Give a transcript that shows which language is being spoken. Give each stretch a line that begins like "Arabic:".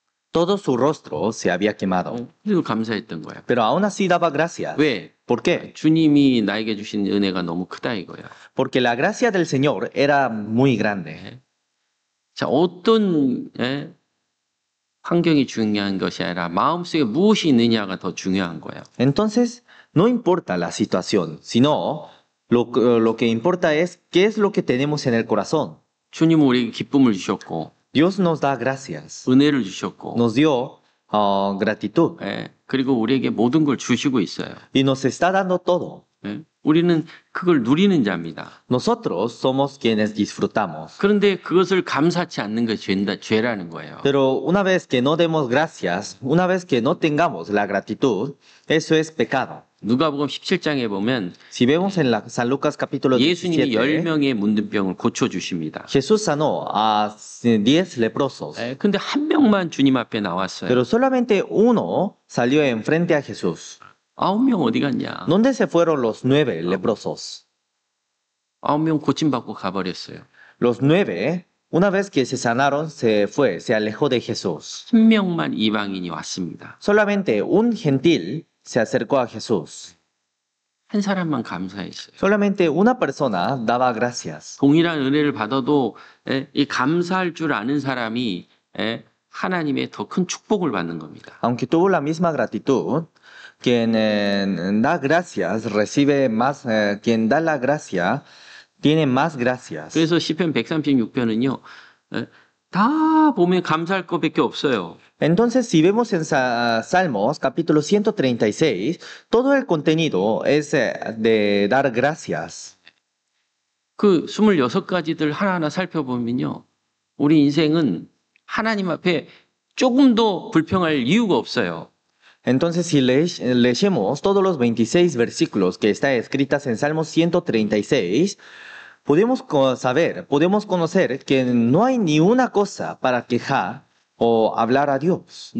Spanish: Todo su rostro se había quemado.
Korean: 그리고 감사했던 거야.
Spanish: Pero aún así daba gracias.
Korean: 왜?
Spanish: ¿Por qué?
Korean: 주님이 나에게 주신 은혜가 너무 크다 이거야.
Spanish: Porque la gracia del Señor era muy grande.
Korean: 자, 어떤 환경이 중요한 것이 아니라 마음속에 무엇이 있느냐가 더 중요한 거예요.
Spanish: Entonces, no importa la situación, sino lo que importa es qué es lo que tenemos en el corazón.
Korean: 주님은 우리에게 기쁨을 주셨고
Spanish: Dios nos da gracias,
Korean: 은혜를 주셨고
Spanish: nos dio gratitud
Korean: 그리고 우리에게 모든 걸 주시고 있어요.
Spanish: y nos está dando todo.
Korean: 우리는 그걸 누리는 자입니다.
Spanish: Nosotros somos quienes disfrutamos.
Korean: 그런데 그것을 감사치 않는 것이 죄라는 거예요.
Spanish: Pero una vez que no demos gracias, una vez que no tengamos la gratitud, eso es pecado.
Korean: 누가복음 17장에 보면
Spanish: Si vemos en San Lucas capítulo
Korean: 예수님이
Spanish: 17,
Korean: 10명의 문둥병을 고쳐주십니다.
Spanish: Jesús sanó a 10 leprosos,
Korean: 근데 한 명만 주님 앞에 나왔어요.
Spanish: pero solamente uno salió enfrente a Jesús.
Korean: 9명 어디 갔냐?
Spanish: ¿Dónde se fueron los 9 leprosos?
Korean: 9명 고침받고 가버렸어요.
Spanish: Los 9, una vez que se sanaron, se alejó de Jesús.
Korean: 한 명만 이방인이 왔습니다.
Spanish: Solamente un gentil se acercó a Jesús.
Korean: 한 사람만 감사했어요.
Spanish: Solamente una persona daba gracias.
Korean: 동일한 은혜를 받아도 이 감사할 줄 아는 사람이 하나님의 더 큰 축복을 받는 겁니다.
Spanish: Aunque tuvo la misma gratitud, quien da gracias recibe más, quien da la gracia tiene más gracias.
Korean: 그래서 시편 136편은요. 다 보면 감사할 것밖에 없어요.
Spanish: Entonces, si vemos en Salmos capítulo 136, todo el contenido es de dar gracias.
Korean: 그 26가지들 하나하나 살펴보면요. 우리 인생은 하나님 앞에 조금도 불평할 이유가 없어요.
Spanish: Entonces, si leemos todos los 26 versículos que están escritos en Salmos 136, podemos conocer que no hay ni una cosa para quejar o hablar a Dios.